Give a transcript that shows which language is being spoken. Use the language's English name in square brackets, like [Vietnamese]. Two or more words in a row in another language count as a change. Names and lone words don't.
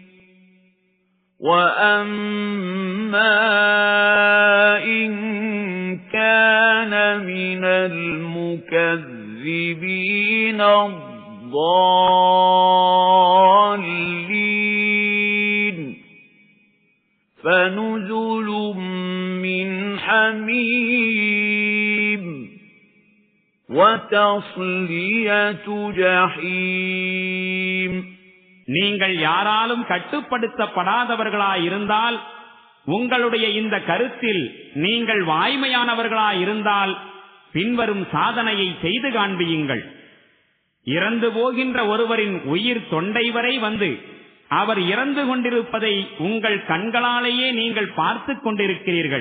[Arabic] وَأَمَّا إِن كَانَ مِنَ الْمُكَذِّبِينَ الضَّالِّينَ فَنُزُلٌ مِّنْ حَمِيمٍ وَتَصْلِيَةُ جَحِيمٍ [Tamil] நீங்கள் யாராலும் கட்டுப்படுத்தப்படாதவர்களாயிருந்தால், உங்களுடைய இந்த கருத்தில் நீங்கள் வாய்மையானவர்களாயிருந்தால் பின்வரும் சாதனையை செய்து காண்பியுங்கள். இறந்து போகின்ற ஒருவரின் உயிர் தொண்டை வரை வந்து அவர் இறந்து கொண்டிருப்பதை உங்கள் கண்களாலேயே நீங்கள் பார்த்து கொண்டிருக்கிறீர்கள்.